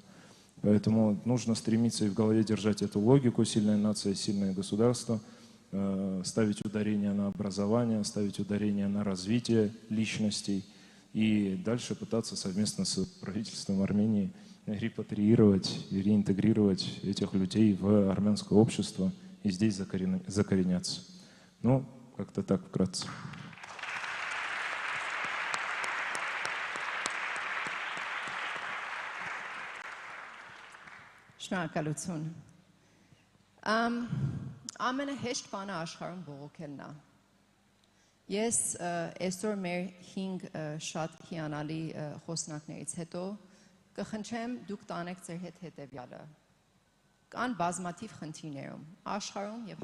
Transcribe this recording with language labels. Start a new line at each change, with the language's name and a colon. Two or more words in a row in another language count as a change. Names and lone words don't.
Russian: Поэтому нужно стремиться и в голове держать эту логику: сильная нация, сильное государство, ставить ударение на образование, ставить ударение на развитие личностей и дальше пытаться совместно с правительством Армении репатриировать и реинтегрировать этих людей в армянское общество и здесь закореняться. Ну, как-то так вкратце.
Armenian: Շնորհակալություն։ Ամենահեշտ բանը աշխարհում բողոքելն է։ Ես այսօր մեր 5 շատ հիանալի խոսնակներից հետո կխնդրեմ դուք տանեք ձեր հետ հետևյալը։ Կան բազմաթիվ խնդիրներում, աշխարհում եւ